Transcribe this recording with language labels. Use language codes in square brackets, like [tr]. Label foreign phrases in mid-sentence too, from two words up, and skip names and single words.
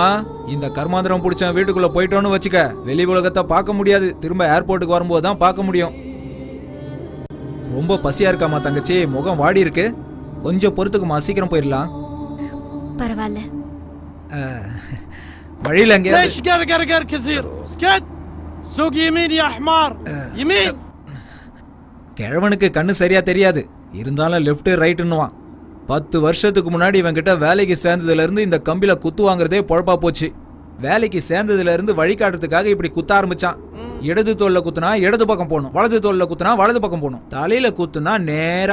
[ta] இந்த கர்மாந்திரம் பிடிச்ச வீட்டுக்குள்ள போயிட்டோன்னு வச்சுக்க, வெளி உலகத்தை பார்க்க முடியாது. திரும்ப ஏர்போர்ட்டுக்கு வரும்போது தான் பார்க்க முடியும். ரொம்ப பசியா இருக்காமா தங்கச்சி? முகம் வாடி இருக்கு. கொஞ்சம் பொறுத்துக்குமா, சீக்கிரம் போயிடலாம். பரவாயில்ல. வழியில எங்க [ar] ليش قرقر كثير اسكت سوق يمين يا حمار يمين. [ta] கிழவனுக்கு கண்ணு சரியா தெரியாது. இருந்தாலும் [en] left rightனுவான். [ta] 10 வருஷத்துக்கு முன்னாடி இவன் கிட்ட வேலைக்கு சேர்ந்ததுல இருந்து இந்த கம்பில குத்து வாங்குறதே பொழப்பா போச்சு. வேலைக்கு சேர்ந்ததுல இருந்து வழிகாட்டுறதுக்காக இப்படி குத்த ஆரம்பிச்சான். இடது தோல்ல குத்துனா இடது பக்கம் போகணும், வலது தோல்ல குத்துனா வலது பக்கம் போகணும், தலையில குத்துனா நேரா.